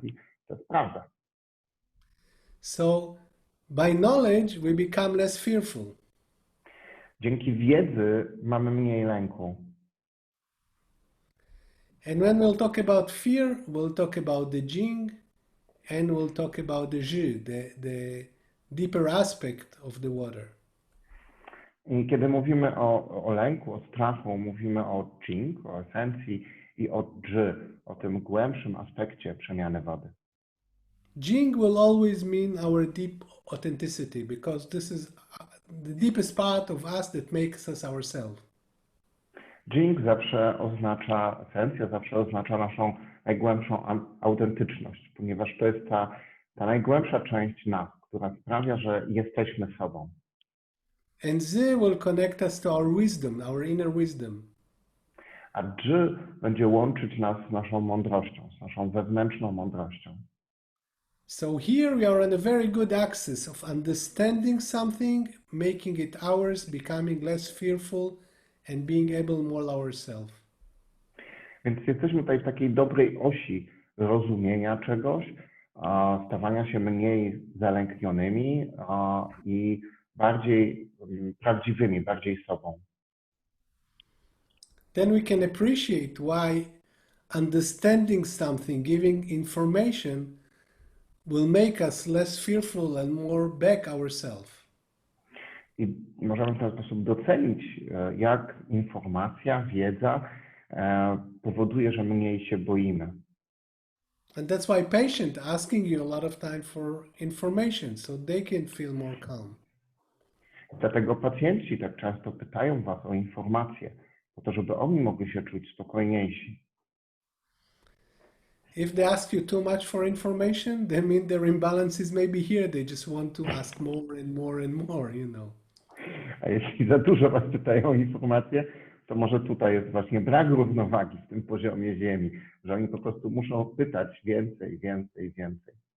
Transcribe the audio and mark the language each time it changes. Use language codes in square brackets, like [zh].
[pl] I to jest prawda. [en] So by knowledge we become less fearful. [pl] Dzięki wiedzy mamy mniej lęku. [en] And when we'll talk about fear, we'll talk about the Jing and we'll talk about the Zhi, the deeper aspect of the water. [pl] I kiedy mówimy o lęku, o strachu, mówimy o Jing, o esencji i o Zhi, o tym głębszym aspekcie przemiany wody. [en] Jing will always mean our deep authenticity because this is the deepest part of us that makes us ourselves. [pl] Jing zawsze oznacza esencję, zawsze oznacza naszą najgłębszą autentyczność, ponieważ to jest ta najgłębsza część nas, która sprawia, że jesteśmy sobą. [en] And Zi will connect us to our wisdom, our inner wisdom. [pl] A Zhi będzie łączyć nas z naszą mądrością, z naszą wewnętrzną mądrością. [en] So here we are on a very good axis of understanding something, making it ours, becoming less fearful and being able more ourselves. [pl] Więc jesteśmy tutaj w takiej dobrej osi rozumienia czegoś, stawania się mniej zalęknionymi i bardziej prawdziwymi, bardziej sobą. [en] Then we can appreciate why understanding something, giving information will make us less fearful and more back ourselves. [pl] I możemy w ten sposób docenić, jak informacja, wiedza powoduje, że mniej się boimy. [en] And that's why patient asking you a lot of time for information so they can feel more calm. [pl] Dlatego pacjenci tak często pytają Was o informacje, po to, żeby oni mogli się czuć spokojniejsi. [en] If they ask you too much for information, they mean their imbalances may be here. They just want to ask more and more and more, you know. [pl] A jeśli za dużo Was pytają o informacje, to może tutaj jest właśnie brak równowagi w tym poziomie Ziemi, że oni po prostu muszą pytać więcej, więcej, więcej.